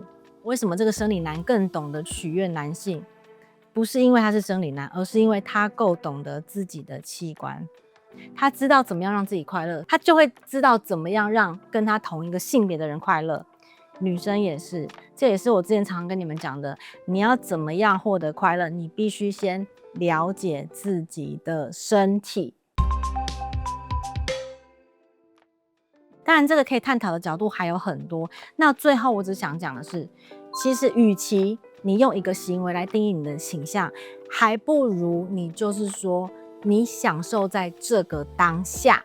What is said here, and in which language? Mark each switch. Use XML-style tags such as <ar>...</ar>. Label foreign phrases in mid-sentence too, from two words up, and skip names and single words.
<zh>為什麼這個生理男更懂得取悅男性？不是因為他是生理男，而是因為他夠懂得自己的器官，他知道怎麼樣讓自己快樂，他就會知道怎麼樣讓跟他同一個性別的人快樂。女生也是，這也是我之前常跟你們講的，你要怎麼樣獲得快樂，你必須先了解自己的身體。當然，這個可以探討的角度還有很多。那最後我只想講的是，其實與其你用一個行為來定義你的傾向，還不如你就是說，你享受在這個當下。</zh>